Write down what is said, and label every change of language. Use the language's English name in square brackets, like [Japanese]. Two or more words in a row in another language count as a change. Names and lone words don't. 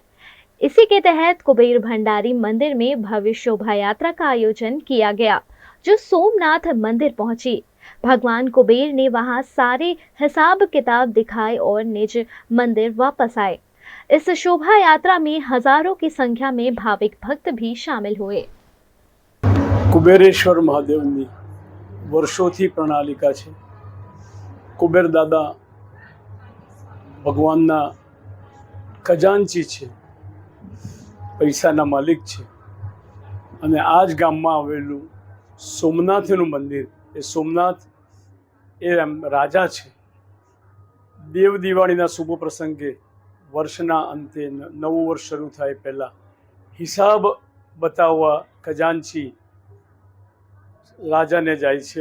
[Hindi] इसी के तहत कुबेर भंडारी मंदिर में भव्य शोभा यात्रा का आयोजन किया गया, जो सोमनाथ मंदिर पहुंची। भगवान कुबेर ने वहां सारे हिसाब किताब दिखाए और निज मंदिर वापस आए। इस शोभा यात्रा में हजारों की संख्या में भाविक भक्त भी शामिल हुए। [Gujarati] કુબેરેશ્વર મહાદેવની વર્ષોથી પ્રણાલિકા છે। કુબેર દાદા ભગવાનના ખજાનચી છે, પૈસાના માલિક છે અને આજ ગામમાં આવેલું સોમનાથનું મંદિર, એ સોમનાથ એ રાજા છે। દેવ દિવાળીના શુભ પ્રસંગે વર્ષના અંતે નવું વર્ષ શરૂ થાય પહેલાં હિસાબ બતાવવા ખજાનચી રાજાને જાય છે।